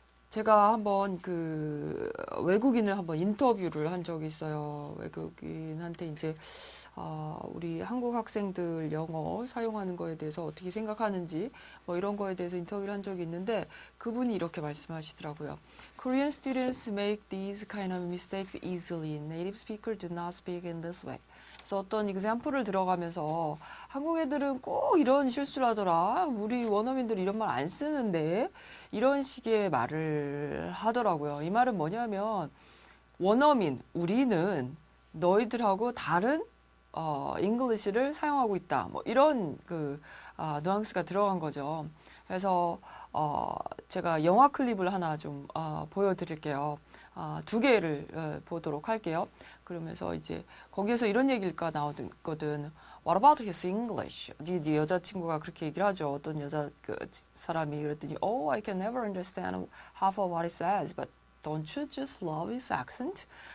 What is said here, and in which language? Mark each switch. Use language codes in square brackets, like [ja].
[ko] 제가 한번 그 외국인을 한번 인터뷰를 한 적이 있어요. 외국인한테 이제 우리 한국 학생들 영어 사용하는 거에 대해서 어떻게 생각하는지 뭐 이런 거에 대해서 인터뷰를 한 적이 있는데 그분이 이렇게 말씀하시더라고요. [en] Korean students make these kind of mistakes easily. Native speakers do not speak in this way. [ko] 그래서 어떤 example을 들어가면서 한국 애들은 꼭 이런 실수를 하더라. 우리 원어민들 이런 말 안 쓰는데 이런 식의 말을 하더라고요. 이 말은 뭐냐면 원어민, 우리는 너희들하고 다른 잉글리시를 사용하고 있다. 뭐 이런 뉘앙스가 들어간 거죠. 그래서 제가 영화 클립을 하나 좀 보여드릴게요. 두 개를 보도록 할게요. 그러면서 이제 거기에서 이런 얘기가 나오거든. [en] What about his English? [ko] 네 여자친구가 그렇게 얘기를 하죠. 어떤 여자 사람이 그랬더니 [en] Oh, I can never understand half of what he says, but don't you just love his accent?